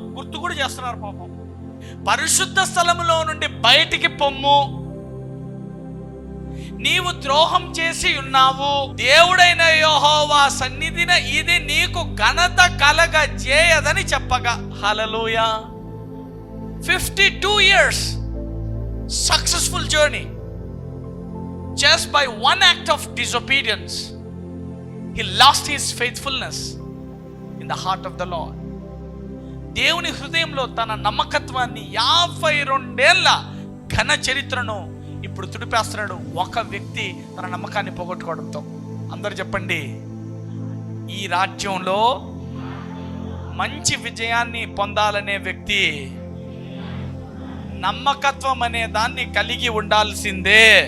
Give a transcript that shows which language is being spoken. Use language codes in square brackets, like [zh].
[te] గుర్తు కూడా చేస్తున్నారు పాపం. పరిశుద్ధ స్థలములో నుండి బయటికి పొమ్ము, నీవు ద్రోహం చేసి ఉన్నావు. దేవుడైన యెహోవా సన్నిధిన ఇది నీకు ఘనత కలగ చేయదని చెప్పగా. హల్లెలూయా. [en] 52 years successful journey, just by one act of disobedience he lost his faithfulness in the heart of the Lord. [te] దేవుని హృదయంలో తన నమ్మకత్వాన్ని 52 ఏళ్ల ఘన చరిత్రను ఇప్పుడు తుడిపేస్తున్నాడు ఒక వ్యక్తి తన నమ్మకాన్ని పోగొట్టుకోవడంతో. అందరూ చెప్పండి, ఈ రాజ్యంలో మంచి విజయాన్ని పొందాలనే వ్యక్తి నమ్మకత్వం అనే దాన్ని కలిగి ఉండాల్సిందే.